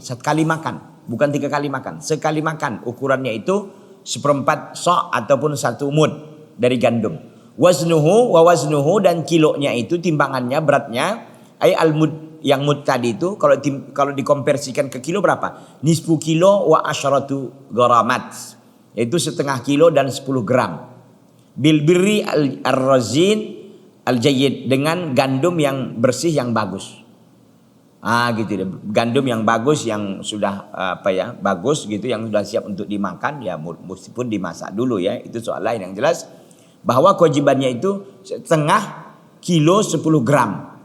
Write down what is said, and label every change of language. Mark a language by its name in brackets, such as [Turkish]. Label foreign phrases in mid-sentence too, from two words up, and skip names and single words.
[Indonesian] Satu kali makan. Bukan 3 kali makan. Sekali makan. Ukurannya itu seperempat sok ataupun satu mud dari gandum. Waznuhu dan kilonya itu, timbangannya, beratnya. Al-mud, yang mud tadi itu kalau dikonversikan ke kilo berapa? [Arabic] نصف كيلو وعشرة غرامات, [Indonesian] yaitu setengah kilo dan 10 gram. [Arabic] بالبر الرزين الجيد, [Indonesian] dengan gandum yang bersih yang bagus. Gitu deh. Gandum yang bagus yang sudah bagus gitu, yang sudah siap untuk dimakan ya, meskipun dimasak dulu ya. Itu soal lain. Yang jelas bahwa kewajibannya itu setengah kilo 10 gram.